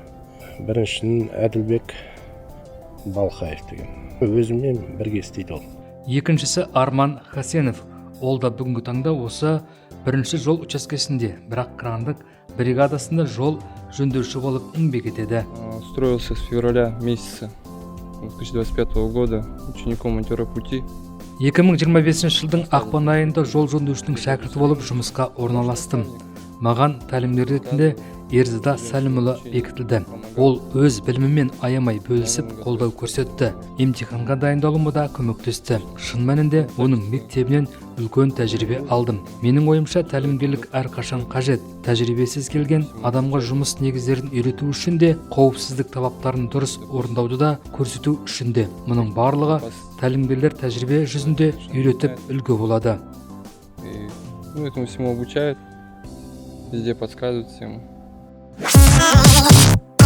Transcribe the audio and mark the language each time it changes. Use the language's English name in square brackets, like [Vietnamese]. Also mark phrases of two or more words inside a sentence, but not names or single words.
[Kazakh] Біріншінің Әділбек Балқаев деген. Өзіммен бірге істейді ол. Екіншісі Арман Хасенов. Ол да бүгінгі таңда осы бірінші жол учаскесінде, бірақ крандық бригадасында жол жөндеуші болып еңбек етеді. [Russian] Устроился с февраля месяца 2025 года учеником монтера пути. [Kazakh] 2025 жылдың ақпан айында жол жөндеушінің шәкірті болып жұмысқа орналастым. Маған тәлімгер ретінде Ерзада Сәлімұлы бекітілді. Ол өз білімімен аямай бөлісіп қолдау көрсетті. Емтиханға дайындалуыма да көмектесті. Шын мәнінде оның мектебінен үлкен тәжірибе алдым. Менің ойымша тәлімгерлік әрқашан қажет. Тәжірибесіз келген адамға жұмыс негіздерін үйрету үшін де, қауіпсіздік талаптарын дұрыс орындауды да көрсету үшін де. Мұның барлығы тәлімгерлер тәжірибе жүзінде үйретіп үлгі болады. [Russian] Этому всему обучают, везде подсказывают всему.